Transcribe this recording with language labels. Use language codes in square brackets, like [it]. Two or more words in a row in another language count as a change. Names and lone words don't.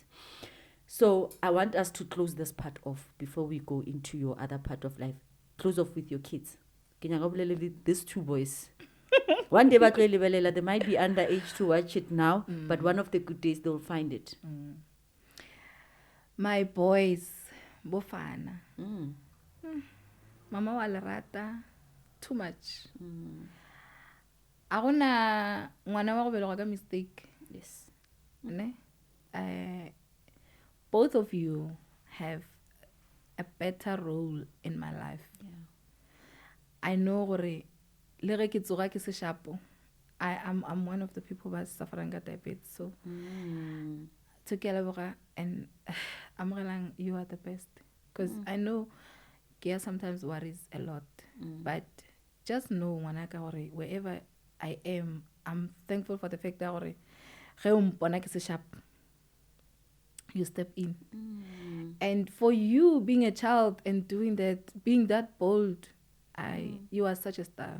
[en] So I want us to close this part off before we go into your other part of life. Close off with your kids. These two boys. One day they might be underage to watch it now, but one of the good days they'll find it. My boys, bofana. [nso] Mama wa lerata [en] too much. [nso] Agona ngwana wa go belegwa ka mistake. [en] Yes. Ne? Both of you have a better role in my life. I know [nso] gore le ge ke tsoga ke se shapo, [en] I'm one of the people who are suffering with diabetes. So together and I'm you are the best, because I know Kia sometimes worries a lot, but just know wherever I am, I'm thankful for the fact that you step in, And for you being a child and doing that, being that bold, you are such a star.